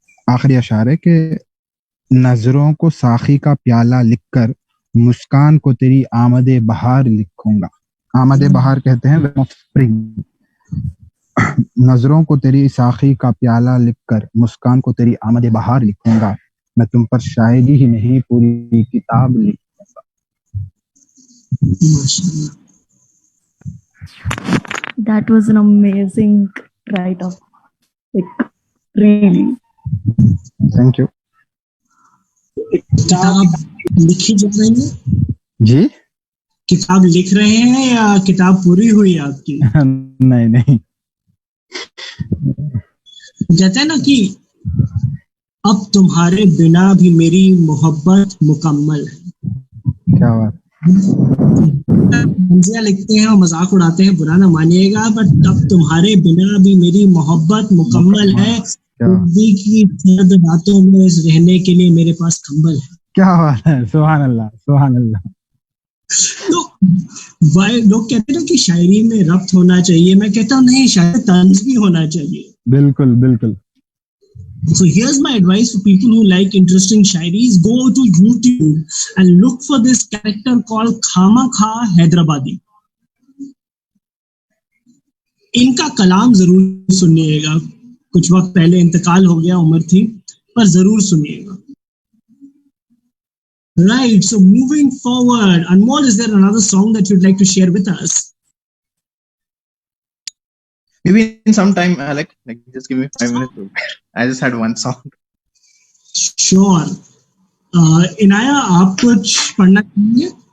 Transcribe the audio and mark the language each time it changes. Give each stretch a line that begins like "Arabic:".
Hindi: आखिरी अशार है कि नजरों को साखी का प्याला लिखकर, मुस्कान को तेरी आमदे बहार लिखूंगा. आमदे बहार कहते हैं ऑफ स्प्रिंग. नजरों को तेरी साखी का प्याला लिखकर, मुस्कान को तेरी आमदे बहार लिखूंगा. मैं तुम पर शायरी ही नहीं पूरी किताब लिखूंगा.
English: That was an amazing write-up. Like, really. Thank you.
Hindi: किताब लिखी जा रही है? जी. किताब लिख रहे हैं या किताब पूरी हुई है आपकी? नहीं. कहते हैं ना कि अब तुम्हारे बिना भी मेरी मोहब्बत मुकम्मल है. क्या बात. मंजिया लिखते हैं और मजाक उड़ाते हैं, बुरा ना मानिएगा, बट अब तुम्हारे बिना भी मेरी मोहब्बत मुकम्मल है. सर्दी की सर्द रातों में रहने के लिए मेरे पास कंबल है. क्या बात है. सुभान अल्लाह, सुभान अल्लाह. तो लोग कहते हैं ना कि शायरी में रब्त होना चाहिए. मैं कहता हूँ नहीं, शायरी तंज भी होना चाहिए. बिल्कुल बिल्कुल.
English: So here's my advice for people who like interesting shairis. Go to YouTube and look for this character called Khama Kha Hyderabadi.
Hindi: इनका कलाम जरूर सुनिएगा. कुछ वक्त पहले इंतकाल हो गया, उम्र थी, पर जरूर सुनिएगा.
English: Right, so moving forward, Anmol, is there another song that you'd like to share with us? Maybe in some time, like just give me 5 minutes. I just had one song. Sure.
Hindi: Inaya, आप कुछ पढ़ना चाहेंगे?